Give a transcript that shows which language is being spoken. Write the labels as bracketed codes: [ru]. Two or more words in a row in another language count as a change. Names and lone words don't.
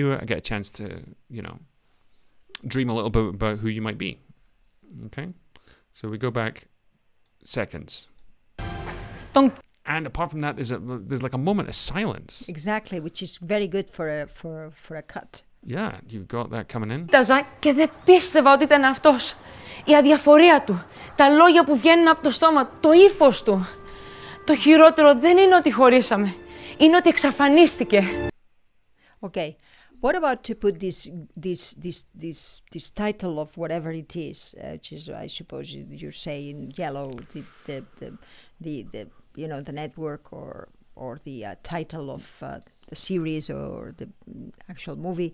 [en] I get a chance to, dream a little bit about who you might be. Okay? So we go back seconds. And apart from that, there's like a moment of silence. exactly, which is very good for a cut. Yeah, you've got that coming in. [el] Κοίταζα και δεν πίστευα ότι ήταν αυτός. Η αδιαφορία του, τα λόγια που βγαίνουν από το στόμα, το ύφος του. Το χειρότερο δεν είναι ότι χωρίσαμε, είναι ότι εξαφανίστηκε. [en] Okay, what about to put this title of whatever it is, which is, I suppose you say in yellow, the network or the title of the series or the actual movie.